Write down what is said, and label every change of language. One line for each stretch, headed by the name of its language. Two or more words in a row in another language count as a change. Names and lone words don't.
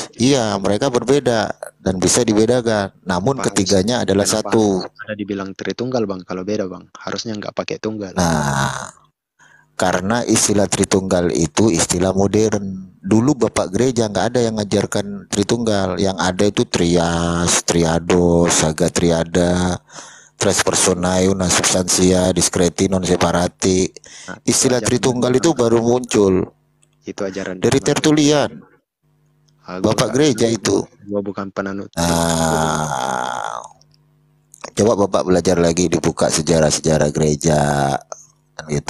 Indonesian: Iya, mereka berbeda dan bisa dibedakan. Namun Kenapa ketiganya adalah kenapa satu. ada dibilang Tritunggal bang? Kalau beda bang, harusnya nggak pakai tunggal. Nah, karena istilah Tritunggal itu istilah modern. Dulu Bapak Gereja nggak ada yang ngajarkan Tritunggal. Yang ada itu trias,
Latin: triados, saga triada, tres personae, una substantia, discreti non separati.
Indonesian: Nah, Istilah ajaran Tritunggal dari itu mana? baru muncul Itu ajaran dari mana? Tertulian, Gua Bapak nggak Gereja tahu. itu. Gua bukan penanut. Nah, coba Bapak belajar lagi, dibuka sejarah-sejarah gereja kan gitu.